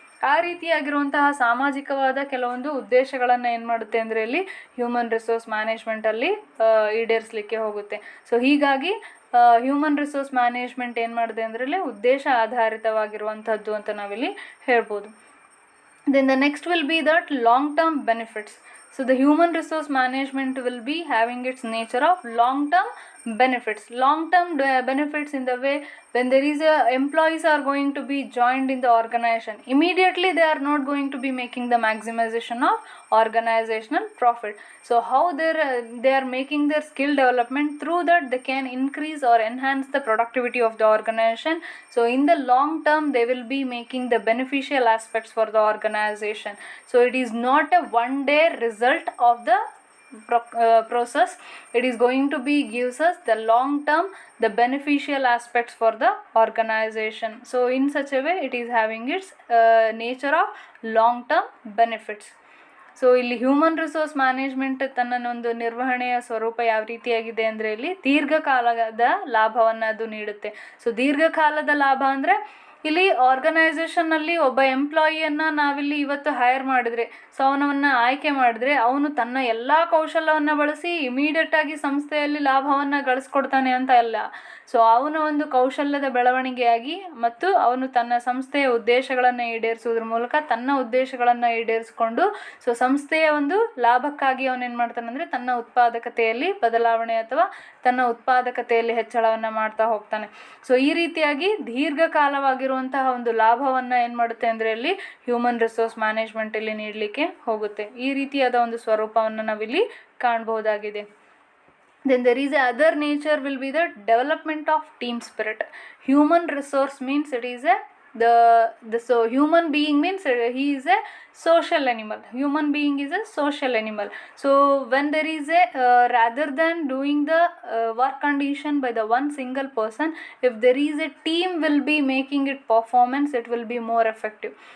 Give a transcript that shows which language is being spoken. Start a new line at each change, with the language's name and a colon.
Kannada: ಆ ರೀತಿಯಾಗಿರುವಂತಹ ಸಾಮಾಜಿಕವಾದ ಕೆಲವೊಂದು ಉದ್ದೇಶಗಳನ್ನು ಏನು ಮಾಡುತ್ತೆ ಅಂದರೆ ಇಲ್ಲಿ ಹ್ಯೂಮನ್ ರಿಸೋರ್ಸ್ ಮ್ಯಾನೇಜ್ಮೆಂಟಲ್ಲಿ ಈಡೇರಿಸಲಿಕ್ಕೆ ಹೋಗುತ್ತೆ. ಸೊ ಹೀಗಾಗಿ ಹ್ಯೂಮನ್ ರಿಸೋರ್ಸ್ ಮ್ಯಾನೇಜ್ಮೆಂಟ್ ಏನು ಮಾಡಿದೆ ಅಂದರೆ ಇಲ್ಲಿ ಉದ್ದೇಶ ಆಧಾರಿತವಾಗಿರುವಂಥದ್ದು ಅಂತ ನಾವಿಲ್ಲಿ ಹೇಳ್ಬೋದು.
English: Then the next will be that long-term benefits. So the human resource management will be having its nature of long-term benefits. Long-term benefits in the way when there is employees are going to be joined in the organization, immediately they are not going to be making the maximization of organizational profit. So how they are making their skill development, through that they can increase or enhance the productivity of the organization. So in the long term they will be making the beneficial aspects for the organization. So it is not a one day result of the process. It is going to be gives us the long term the beneficial aspects for the organization. So in such a way it is having its nature of long term benefits.
Kannada: So ಇಲ್ಲಿ human resource management ತನ್ನ ಒಂದು ನಿರ್ವಹಣೆಯ ಸ್ವರೂಪ ಯಾವ ರೀತಿಯಾಗಿದೆ ಅಂದರೆ ಇಲ್ಲಿ ದೀರ್ಘಕಾಲದ ಲಾಭವನ್ನು ಅದು ನೀಡುತ್ತೆ. ಸೊ ದೀರ್ಘಕಾಲದ ಲಾಭ ಅಂದರೆ ಇಲ್ಲಿ ಆರ್ಗನೈಸೇಷನ್ನಲ್ಲಿ ಒಬ್ಬ ಎಂಪ್ಲಾಯಿಯನ್ನು ನಾವಿಲ್ಲಿ ಇವತ್ತು ಹೈರ್ ಮಾಡಿದರೆ, ಸೊ ಅವನನ್ನು ಆಯ್ಕೆ ಮಾಡಿದ್ರೆ ಅವನು ತನ್ನ ಎಲ್ಲ ಕೌಶಲ್ಯವನ್ನು ಬಳಸಿ ಇಮಿಡಿಯೇಟಾಗಿ ಸಂಸ್ಥೆಯಲ್ಲಿ ಲಾಭವನ್ನು ಗಳಿಸ್ಕೊಡ್ತಾನೆ ಅಂತ ಅಲ್ಲ. ಸೊ ಅವನ ಒಂದು ಕೌಶಲ್ಯದ ಬೆಳವಣಿಗೆಯಾಗಿ ಮತ್ತು ಅವನು ತನ್ನ ಸಂಸ್ಥೆಯ ಉದ್ದೇಶಗಳನ್ನು ಈಡೇರಿಸೋದ್ರ ಮೂಲಕ ತನ್ನ ಉದ್ದೇಶಗಳನ್ನು ಈಡೇರಿಸ್ಕೊಂಡು ಸೊ ಸಂಸ್ಥೆಯ ಒಂದು ಲಾಭಕ್ಕಾಗಿ ಅವನೇನು ಮಾಡ್ತಾನೆ ಅಂದರೆ ತನ್ನ ಉತ್ಪಾದಕತೆಯಲ್ಲಿ ಬದಲಾವಣೆ ಅಥವಾ ತನ್ನ ಉತ್ಪಾದಕತೆಯಲ್ಲಿ ಹೆಚ್ಚಳವನ್ನು ಮಾಡ್ತಾ ಹೋಗ್ತಾನೆ. ಸೊ ಈ ರೀತಿಯಾಗಿ ದೀರ್ಘಕಾಲವಾಗಿರುವಂತಹ ಒಂದು ಲಾಭವನ್ನು ಏನು ಮಾಡುತ್ತೆ ಅಂದರೆ ಇಲ್ಲಿ ಹ್ಯೂಮನ್ ರಿಸೋರ್ಸ್ ಮ್ಯಾನೇಜ್ಮೆಂಟ್ ಇಲ್ಲಿ ನೀಡಲಿಕ್ಕೆ ಹೋಗುತ್ತೆ. ಈ ರೀತಿಯಾದ ಒಂದು ಸ್ವರೂಪವನ್ನು ನಾವಿಲ್ಲಿ ಕಾಣಬಹುದಾಗಿದೆ.
English: Then there is a other nature will be the development of team spirit. Human resource means it is a so human being means he is a social animal. Human being is a social animal. So when there is a rather than doing the work condition by the one single person, if there is a team will be making it performance, it will be more effective.